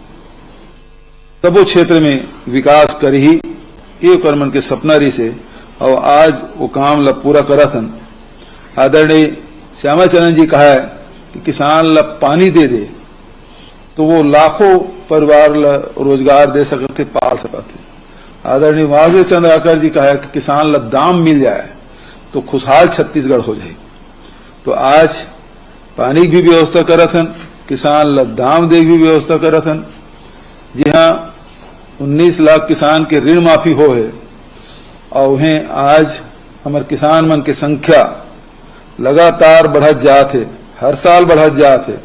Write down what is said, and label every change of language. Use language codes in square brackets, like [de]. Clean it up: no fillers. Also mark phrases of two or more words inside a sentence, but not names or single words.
[hne] सबो क्षेत्र में विकास करी ही ये ओकर मन के सपना रही से और आज वो काम ला पूरा करत हन। आदरणीय श्यामाचरण जी कहा है कि किसान ला पानी दे दे तो वो लाखों परिवार ला रोजगार दे सकते, पाल सकते। आदरणीय वासुदेव चंद्राकर जी कहा है कि किसान ला दाम मिल जाए तो खुशहाल छत्तीसगढ़ हो जाए। तो आज पानी की भी व्यवस्था करत हन, किसान ला दाम दे भी व्यवस्था करत हन। जी हाँ, 19 लाख किसान के ऋण माफी हो है और उन्हें आज हमारे किसान मन की संख्या लगातार बढ़त जात है, हर साल बढ़त जात है।